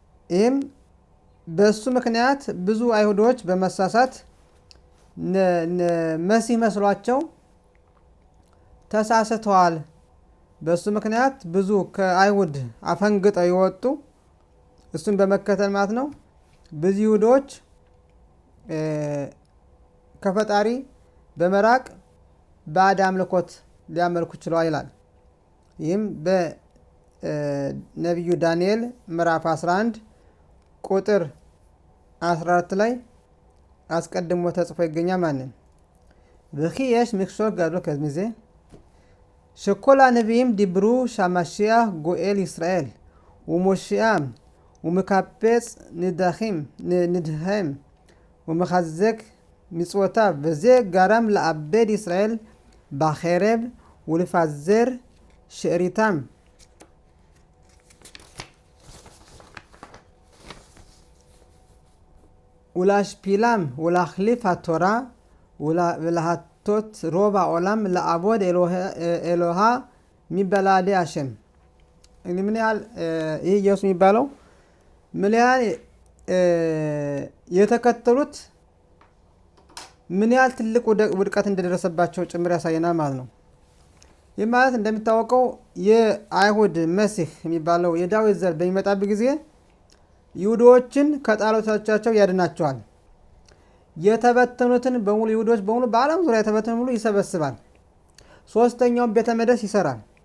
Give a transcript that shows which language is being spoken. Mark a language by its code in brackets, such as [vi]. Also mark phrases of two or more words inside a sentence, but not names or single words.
[am] ይህም በሱ ምክንያት ብዙ አይሁዶች በመሳሳት መሲህ መስሏቸው ተሳስተዋል። በሱ ምክንያት ብዙ ከአይሁድ አፈንግጠው የወጡ እሱን በመከተል ማለት ነው ብዙ ይሁዶች ከፈጣሪ በመራቅ ባዕድ አምልኮት ሊያመልኩ ችለዋል ይላል። ይህም በነቢዩ ዳንኤል ምዕራፍ 11 ቁጥር 14 ላይ አስቀድሞ ተጽፎ ይገኛል። ማንን [he] וכי יש מכשול גדול כזה שכל הנביאים דיברו שהמשיח גואל ישראל ומושיעם ומקפץ נדהם ומחזק מצוותיו, וזה גרם לאבד ישראל בחרב ולפזר שאריתם. ולהשפילם ולהחליף התורה ולהטות רוב העולם לעבוד אלוהה מבלעדי השם. [am] ምን ያህል ይህ ኢየሱስ የሚባለው ምን ያህል የተከተሉት ምን ያህል ትልቅ ውድቀት እንደደረሰባቸው ጭምር ያሳየናል ማለት ነው። ይህ ማለት እንደሚታወቀው የአይሁድ መሲህ የሚባለው የዳዊት ዘር በሚመጣበት ጊዜ ይሁዶችን ከጣዖቶቻቸው ያድናቸዋል። የተበተኑትን በሙሉ ይሁዶች በሙሉ በዓለም ዙሪያ የተበተኑ ሙሉ ይሰበስባል። ሶስተኛውን ቤተ መቅደስ ይሰራል።